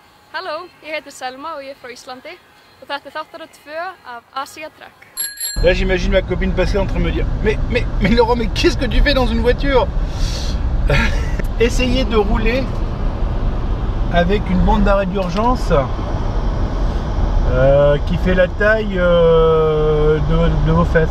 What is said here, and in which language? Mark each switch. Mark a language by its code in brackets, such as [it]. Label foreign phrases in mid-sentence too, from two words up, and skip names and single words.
[is] Halló, ég heiti Selma og ég frá Íslandi og þetta þáttur 2 af Asia Trek. [fr] Là j'imagine ma copine passer en train de me dire mais Laurent, mais qu'est-ce que tu fais dans une voiture? Essayez de rouler avec une bande d'arrêt d'urgence qui fait la taille de vos fesses.